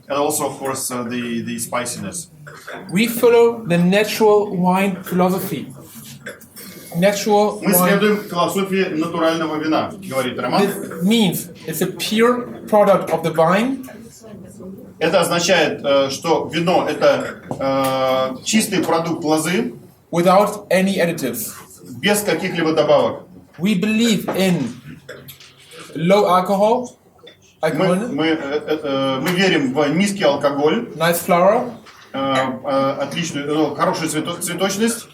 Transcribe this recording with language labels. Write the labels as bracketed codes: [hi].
[en] and also, of course, the spiciness. We follow the natural wine philosophy. Natural [ru] Мы [en] wine. [ru] следуем философии натурального вина, говорит Роман. [en] This means it's a pure product of the vine. [ru] Это означает, что вино это чистый продукт лозы, [en] Without any additives. [ru] без каких-либо добавок. [en] We believe in low alcohol, [ru] Мы верим в низкий алкоголь, [en] nice flower, [ru] отличную, хорошую цветочность,